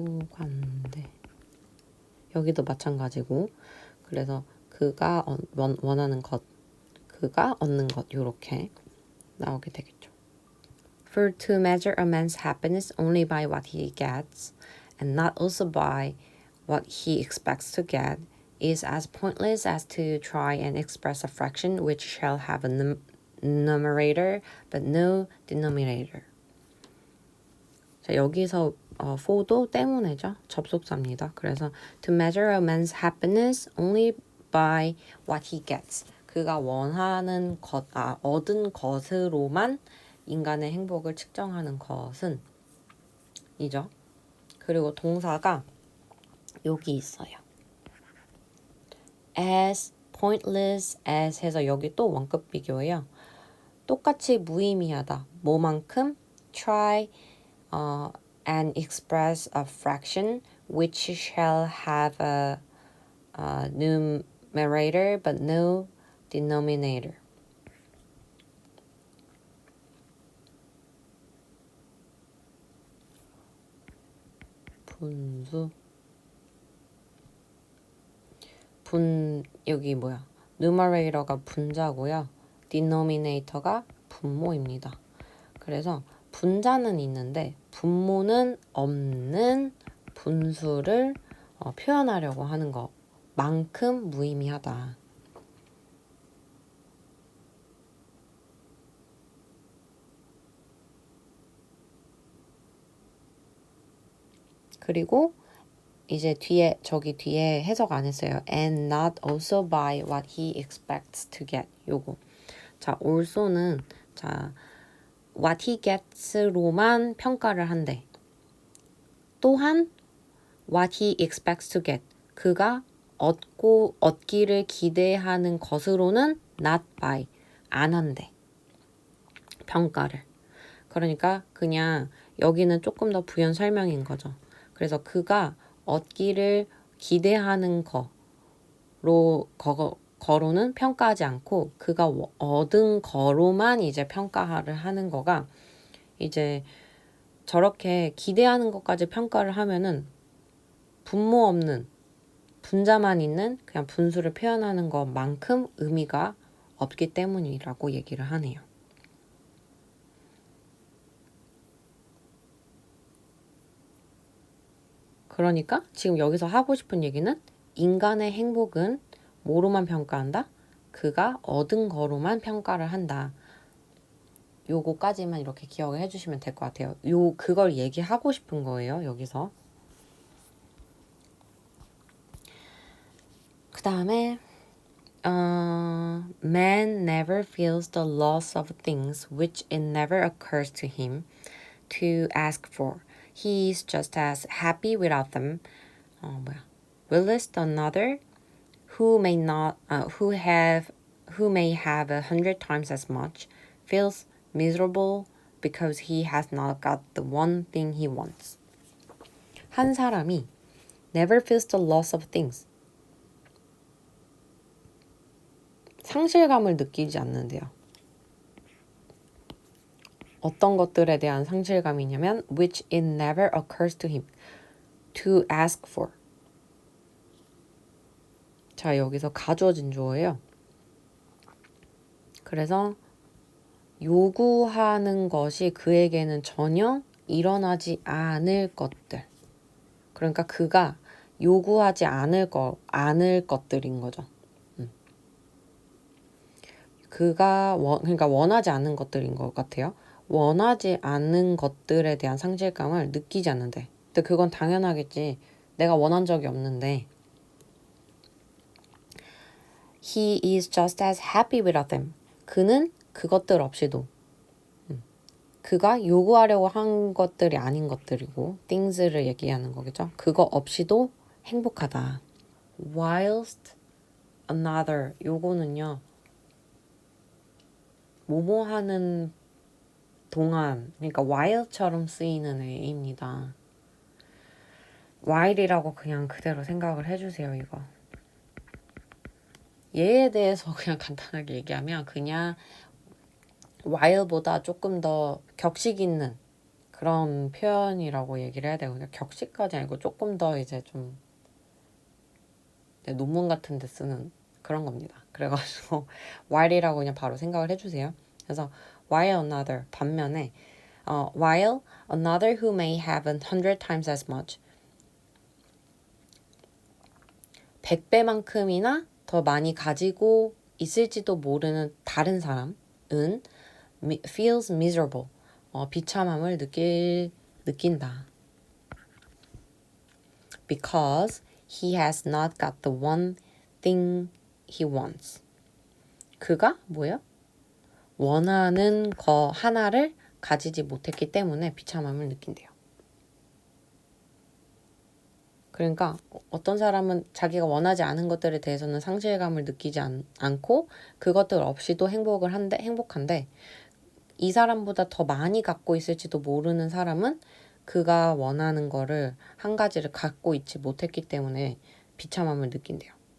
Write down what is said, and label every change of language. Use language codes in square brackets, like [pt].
[ko] 관대 여기도 마찬가지고 그래서 그가 원하는 것 그가 얻는 것 이렇게 나오게 되겠죠. [en] For to measure a man's happiness only by what he gets and not also by what he expects to get is as pointless as to try and express a fraction which shall have a numerator but no denominator. [ko] 자, 여기서 for도 때문에죠. 접속사입니다. 그래서 [en] to measure a man's happiness only by what he gets. [ko] 그가 원하는 얻은 것으로만 인간의 행복을 측정하는 것은 이죠. 그리고 동사가 여기 있어요. [en] as pointless as [ko] 해서 여기 또 원급 비교예요. 똑같이 무의미하다. 뭐만큼? [en] try and express a fraction which shall have a numerator but no denominator. [ko] 분수 여기 뭐야? numerator가 분자고요. denominator가 분모입니다. 그래서 분자는 있는데 분모는 없는 분수를 표현하려고 하는 것만큼 무의미하다. 그리고 이제 저기 뒤에 해석 안 했어요. [en] And not also by what he expects to get. [ko] 요거. 자, also는 자, [en] what he gets [ko] 로만 평가를 한대. 또한 [en] what he expects to get. [ko] 그가 얻기를 기대하는 것으로는 not by. 안 한대. 평가를. 그러니까 그냥 여기는 조금 더 부연 설명인 거죠. 그래서 그가 얻기를 기대하는 거로는 평가하지 않고 그가 얻은 거로만 이제 평가를 하는 거가 이제 저렇게 기대하는 것까지 평가를 하면은 분모 없는 분자만 있는 그냥 분수를 표현하는 것만큼 의미가 없기 때문이라고 얘기를 하네요. 그러니까 지금 여기서 하고 싶은 얘기는 인간의 행복은 뭐로만 평가한다? 그가 얻은 거로만 평가를 한다. 요거까지만 이렇게 기억을 해주시면 될 것 같아요. 그걸 얘기하고 싶은 거예요, 여기서. [en] 그 다음에 Man never feels the loss of things which it never occurs to him to ask for. He is just as happy without them. Willist another who may have 100 times as much feels miserable because he has not got the one thing he wants. [ko] 한 사람이 [en] never feels the loss of things. [ko] 상실감을 느끼지 않는데요. 어떤 것들에 대한 상실감이냐면 [en] which it never occurs to him to ask for. [ko] 자, 여기서 가주어진 주어예요. 그래서 요구하는 것이 그에게는 전혀 일어나지 않을 것들. 그러니까 그가 요구하지 않을 것들인 거죠. 그러니까 원하지 않는 것들인 것 같아요. 원하지 않는 것들에 대한 상실감을 느끼지 않는데. 근데 그건 당연하겠지. 내가 원한 적이 없는데. [en] He is just as happy without them. [ko] 그는 그것들 없이도 그가 요구하려고 한 것들이 아닌 것들이고 things를 얘기하는 거겠죠. 그거 없이도 행복하다. [en] Whilst another [ko] 요거는요. 뭐뭐 하는 동안 그러니까 while처럼 쓰이는 애입니다. while이라고 그냥 그대로 생각을 해주세요. 이거. 얘에 대해서 그냥 간단하게 얘기하면 그냥 while보다 조금 더 격식 있는 그런 표현이라고 얘기를 해야 되거든요. 격식까지 아니고 조금 더 이제 좀 논문 같은 데 쓰는 그런 겁니다. 그래가지고 while이라고 그냥 바로 생각을 해주세요. 그래서 [en] while another [ko] 반면에 [en] while another who may have 100 times as much [ko] 100배만큼이나 더 많이 가지고 있을지도 모르는 다른 사람은 [en] feels miserable [ko] 비참함을 느낀다. [en] Because he has not got the one thing he wants. [ko] 그가 뭐예요? 원하는 거 하나를 가지지 못했기 때문에 비참함을 느낀대요. 그러니까 어떤 사람은 자기가 원하지 않은 것들에 대해서는 상실감을 느끼지 않고 그것들 없이도 행복한데 이 사람보다 더 많이 갖고 있을지도 모르는 사람은 그가 원하는 거를 한 가지를 갖고 있지 못했기 때문에 비참함을 느낀대요.